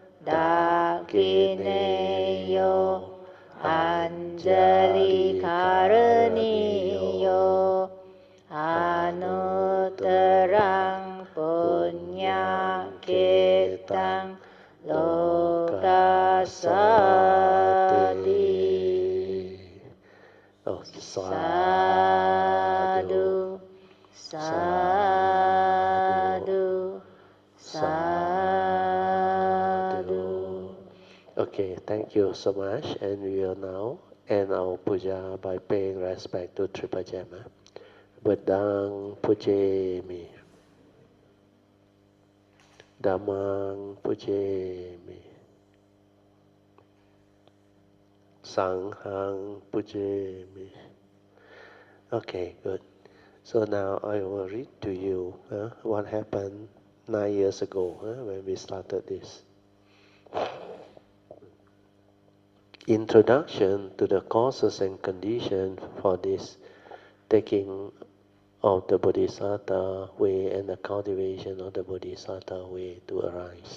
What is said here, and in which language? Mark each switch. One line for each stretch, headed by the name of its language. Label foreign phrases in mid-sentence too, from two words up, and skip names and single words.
Pali: Dakineyo Anjali Karaniyo Anuttarang Punya Ketang Lokasati. Oh, Sadhu, sadhu, sadhu.
English: Okay, thank you so much, and we will now end our puja by paying respect to Triple Gemma.
Pali: Buddhang pujemi, Dhammang pujemi, Sanghang pujemi.
English: Okay, good. So now I will read to you what happened 9 years ago when we started this. Introduction to the causes and conditions for this taking of the Bodhisattva way and the cultivation of the Bodhisattva way to arise.